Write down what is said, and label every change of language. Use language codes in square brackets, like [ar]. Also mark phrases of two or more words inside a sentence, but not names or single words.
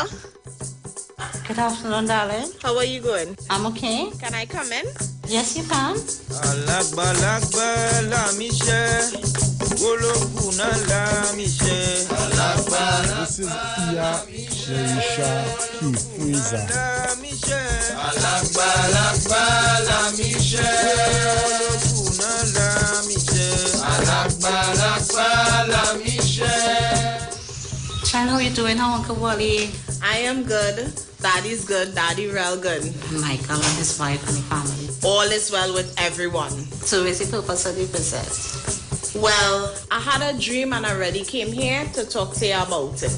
[en] Good afternoon, darling. How are you going? I'm okay. Can I come in? Yes, you can. [yo] Alagba la miche, Olokuna la miche. [en] This is Iya Sherisha Kifriza. [yo] Alagba la miche, Olokuna la miche. Alagba la miche. [en] Child, how you doing? How Uncle Wally? I am good. Daddy's good. Daddy real good. Michael and his wife and the family. All is well with everyone. So what's the purpose of the visit? Well, I had a dream and I already came here to talk to you about it.